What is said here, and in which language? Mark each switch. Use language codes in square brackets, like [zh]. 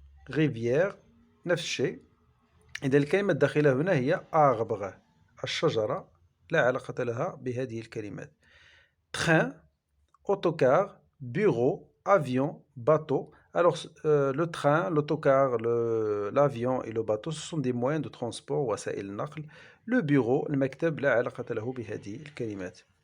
[ar] rivière, نفس الشيء. إذا الكلمة الداخلة هنا هي arbre, الشجرة، لا علاقة لها بهذه الكلمات. [fr] train, autocar, bureau, avion, bateau. Alors, le train, l'autocar, l'avion et le bateau, ce sont des moyens de transport, [ar] وسائل النقل. [fr] Le bureau, [ar] المكتب، لا علاقة له بهذه الكلمات.